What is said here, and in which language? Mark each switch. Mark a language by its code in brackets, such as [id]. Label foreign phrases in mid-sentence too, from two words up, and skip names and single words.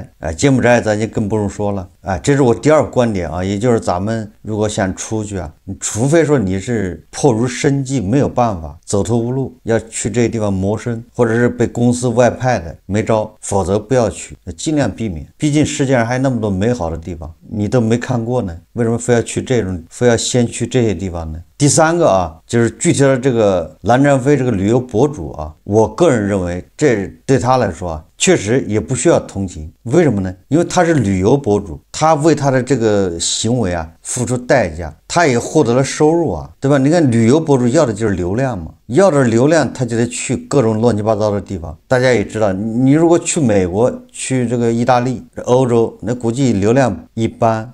[zh] 柬埔寨咱就更不用說了。這是我第二個觀點啊，也就是咱們如果想出去啊，你除非說你是迫於生計沒有辦法，走投無路，要去這個地方謀生，或者是被公司外派的沒招，否則不要去，盡量避免。畢竟世界上還有那麼多美好的地方，你都沒看過呢，為什麼非要去這種，非要先去這些地方呢？第三個啊，就是具體的這個藍占飛這個旅遊博主啊，我個人認為這對他來說啊， 確實也不需要同情。為什麼呢？因為他是旅遊博主，他為他的這個行為啊付出代價，他也獲得了收入啊，對吧？你看旅遊博主要的就是流量嘛，要的流量他就得去各種亂七八糟的地方。大家也知道，你如果去美國、去这個意大利、歐洲，那估計流量一般。